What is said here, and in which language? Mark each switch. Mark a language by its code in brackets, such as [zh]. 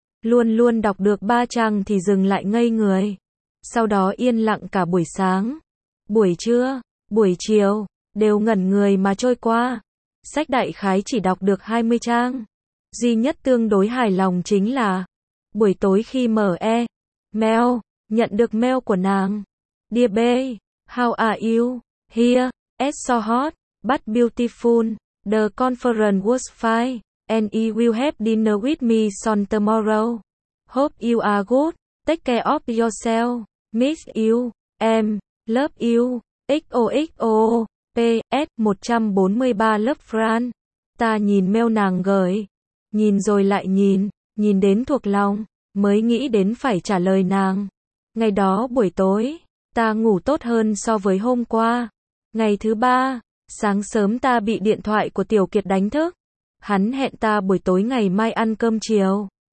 [vi] Luôn luôn đọc được 3 trang thì dừng lại ngây người. Sau đó yên lặng cả buổi sáng, buổi trưa, buổi chiều, đều ngẩn người mà trôi qua. Sách đại khái chỉ đọc được 20 trang. Duy nhất tương đối hài lòng chính là buổi tối khi mở email, nhận được mail của nàng. [en] Dear B, how are you? Here, it's so hot. But beautiful, the conference was fine, and you will have dinner with me soon tomorrow. Hope you are good, take care of yourself, miss you, em, love you, XOXO, PS143 Love France. [vi] Ta nhìn mail nàng gửi, nhìn rồi lại nhìn, nhìn đến thuộc lòng, mới nghĩ đến phải trả lời nàng. Ngày đó buổi tối, ta ngủ tốt hơn so với hôm qua. Ngày thứ ba, sáng sớm ta bị điện thoại của Tiểu Kiệt đánh thức. Hắn hẹn ta buổi tối ngày mai ăn cơm chiều.